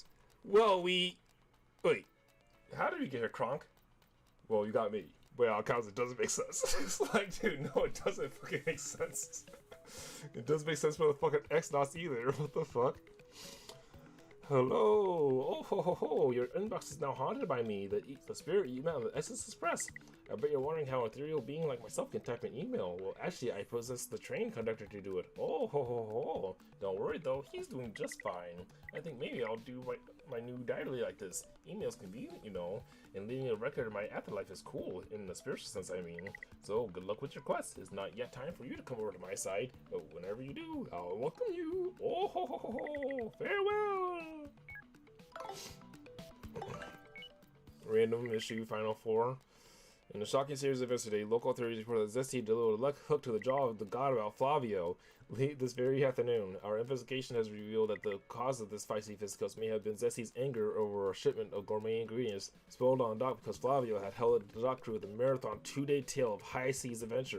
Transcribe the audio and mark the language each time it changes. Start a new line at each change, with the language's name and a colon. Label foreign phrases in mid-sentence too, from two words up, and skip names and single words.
English: Well, wait, how did we get here, Kronk? Well, you got me. Well, cause it doesn't make sense. It's like, dude, no, it doesn't fucking make sense. It doesn't make sense for the fucking X-Nauts either. What the fuck? Hello. Oh, ho, ho, ho. Your inbox is now haunted by me. The spirit you met on the Exodus Express. I bet you're wondering how an ethereal being like myself can type an email. Well, actually, I possess the train conductor to do it. Oh, ho, ho, ho. Don't worry, though. He's doing just fine. I think maybe I'll do my new diary like this. Email's convenient, you know, and leaving a record of my afterlife is cool, in the spiritual sense, I mean. So, good luck with your quest. It's not yet time for you to come over to my side, but whenever you do, I'll welcome you. Oh, ho, ho, ho, ho. Farewell. Random issue, Final 4. In a shocking series of events today, local authorities reported that Ttyd delivered a luck hook to the jaw of the god about Flavio late this very afternoon. Our investigation has revealed that the cause of this feisty fisticuffs may have been Zestyd's anger over a shipment of gourmet ingredients spilled on dock because Flavio had held the dock crew with a marathon 2-day tale of high seas adventure.